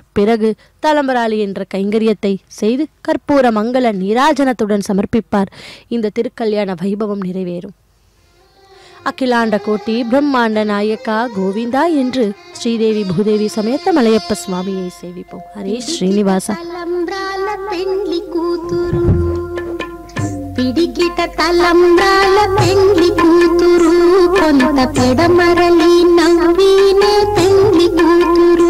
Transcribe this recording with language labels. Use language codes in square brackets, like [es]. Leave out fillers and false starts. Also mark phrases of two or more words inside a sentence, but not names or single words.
[ta] பிறகு தலம்பராளி என்ற கைங்கரியத்தை செய்து கற்பூர மங்கள நீராஜனத்துடன் சமர்ப்பிப்பார். இந்த திருக்கல்யாண வைபவம் நிறைவேறும். அகிலாண்ட கோட்டி பிரம்மாண்ட நாயக்கா கோவிந்தா என்று ஸ்ரீதேவி பூதேவி சமேத மலையப்ப சுவாமியை சேவிப்போம். ஹரே ஸ்ரீனிவாச. [te] పిడికిట తలంబ్రాల పెండ్లి కూతురు కొంత పెడమరలి నవ్వినే పెండ్లి కూతురు.